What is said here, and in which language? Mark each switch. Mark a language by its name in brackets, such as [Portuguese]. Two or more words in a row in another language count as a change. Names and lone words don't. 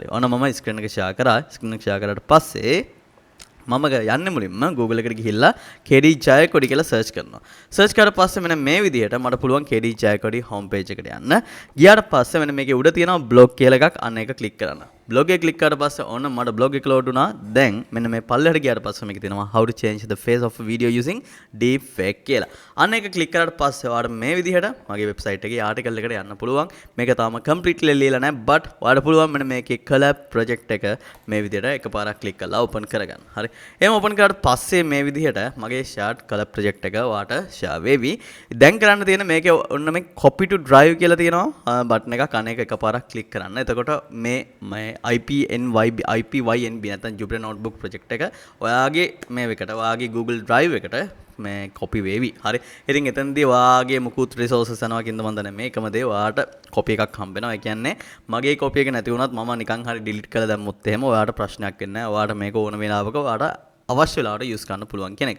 [Sinhala] ඔන්න මම screen එක share කරා. screen එක share කරාට පස්සේ මම යන්නේ මුලින්ම Google එකට ගිහිල්ලා KD ජයකොඩි කියලා search කරනවා. search කරලා පස්සේ මෙන්න මේ විදිහට මට පුළුවන් KD ජයකොඩි [English] home page [Sinhala] එකට යන්න. ගියාට පස්සේ මෙන්න මේකේ උඩ තියෙනවා blog කියලා එකක්. අන්න ඒක click කරන්න. blog එක click කරාට පස්සේ ඔන්න මට blog එක load වුණා. දැන් මෙන්න මේ පල්ලෙහාට ගියාට පස්සේ මේකේ තියෙනවා [English] how to change the face of a video using deepfake [Sinhala] කියලා. අන්න ඒක click කරාට පස්සේ ඔයාලට මේ විදිහට මගේ website එකේ article එකට යන්න පුළුවන්. මේක තාම completely ලියලා නැහැ but ඔයාලට පුළුවන් මෙන්න මේකේ [English] collab project [Sinhala] එක මේ විදිහට එකපාරක් click කරලා open කරගන්න. හරි. එහෙම open කරාට පස්සේ මේ විදිහට මගේ [English] shared collab project [Sinhala] එක ඔයාලට share වෙවි. දැන් කරන්න තියෙන මේකේ ඔන්න මේ [English] copy to drive [Sinhala] කියලා තියෙනවා button එකක්. අන්න ඒක එකපාරක් click කරන්න. එතකොට මේ IPNYB නැත්නම් [English] Jupyter notebook project [Sinhala] එක ඔයාගේ මේ එකට ඔයාගේ Google Drive එකට මේ copy වේවි. හරි. ඉතින් එතනදී ඔයාගේ මුකුත් resources යනවා කින්ද මන් දන්නේ මේකම දේ ඔයාට copy එකක් හම්බ වෙනවා. ඒ කියන්නේ මගේ copy එක නැති වුණත් මම නිකන් හරි delete කරලා දැම්මොත් එහෙම ඔයාට ප්‍රශ්නයක් වෙන්නේ නැහැ. ඔයාට මේක ඕන වෙලාවක ඔයාට අවශ්‍ය වෙලාවට use කරන්න පුළුවන් කෙනෙක්.